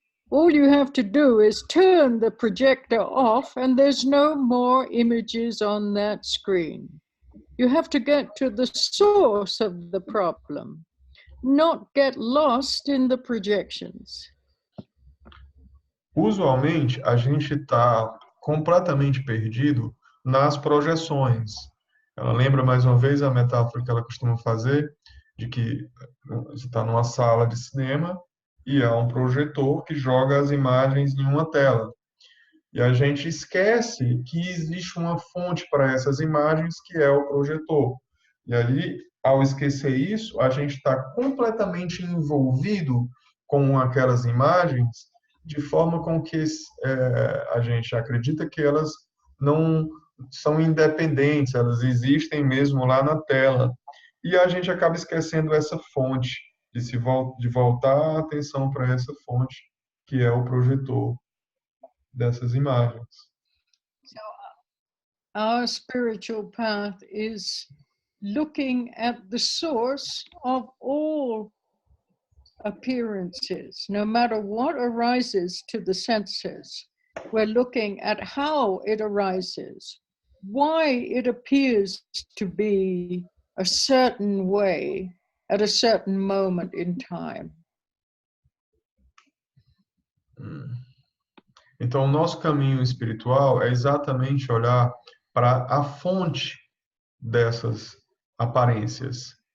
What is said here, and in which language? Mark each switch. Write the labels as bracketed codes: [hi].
[en] All you have to do is turn the projector off and there's no more images on that screen. You have to get to the source of the problem, not get lost in the projections. [pt] Usualmente, a gente está completamente perdido nas projeções. Ela lembra mais uma vez a metáfora que ela costuma fazer, de que você está numa sala de cinema e há um projetor que joga as imagens em uma tela. E a gente esquece que existe uma fonte para essas imagens, que é o projetor. E ali, ao esquecer isso, a gente está completamente envolvido com aquelas imagens, de forma com que a gente acredita que elas não são independentes, elas existem mesmo lá na tela. E a gente acaba esquecendo essa fonte, de voltar a atenção para essa fonte, que é o projetor dessas imagens. [en] Our spiritual path is looking at the source of all appearances, no matter what arises to the senses. We're looking at how it arises, why it appears to be a certain way at a certain moment in time. [pt] Então, o nosso caminho espiritual é exatamente olhar para a fonte dessas aparências.